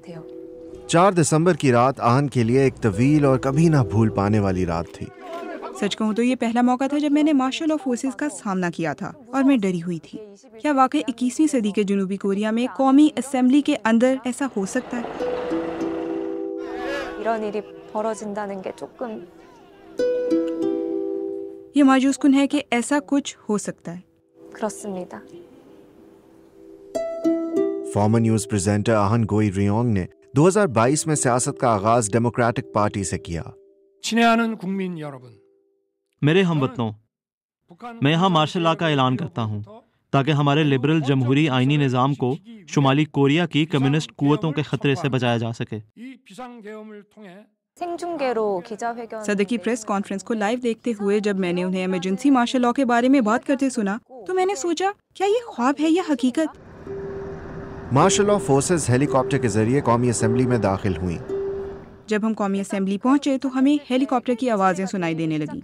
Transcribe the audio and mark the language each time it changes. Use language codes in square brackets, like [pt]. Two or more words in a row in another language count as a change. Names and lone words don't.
[ur] 4 دسمبر کی رات آہن کے لیے ایک طویل اور کبھی نہ بھول پانے والی رات تھی. سچ کہوں تو یہ پہلا موقع تھا جب میں نے [en] martial law forces [ur] کا سامنا کیا تھا اور میں ڈری ہوئی تھی. کیا واقعی 21ویں صدی کے جنوبی کوریا میں قومی اسمبلی کے اندر ایسا ہو سکتا ہے? [ko] 이런 일이 벌어진다는 게 조금 [ur] یہ مایوس کن ہے کہ ایسا کچھ ہو سکتا ہے. [ko] 그렇습니다. [en] former news presenter [ur] آہن گوئی ریونگ نے 2022 میں سیاست کا آغاز [en] Democratic Party [ur] سے کیا. [ko] 친애하는 국민 여러분, [ur] میرے ہم وطنو، میں یہاں [en] martial law [ur] کا اعلان کرتا ہوں تاکہ ہمارے لبرل جمہوری آئینی نظام کو شمالی کوریا کی کمیونسٹ قوتوں کے خطرے سے بچایا جا سکے. [ko] 이 비상계엄을 통해 생중계로 기자회견 [ur] صدر کی [en] press conference [ur] کو لائیو دیکھتے ہوئے جب میں نے انہیں [en] emergency martial law [ur] کے بارے میں بات کرتے سنا تو میں نے سوچا، کیا یہ خواب ہے یا حقیقت? [en] martial law forces helicopter [ur] کے ذریعے قومی اسمبلی میں داخل ہوئی. جب ہم قومی اسمبلی پہنچے تو ہمیں ہیلی کاپٹر کی آوازیں سنائی دینے لگی.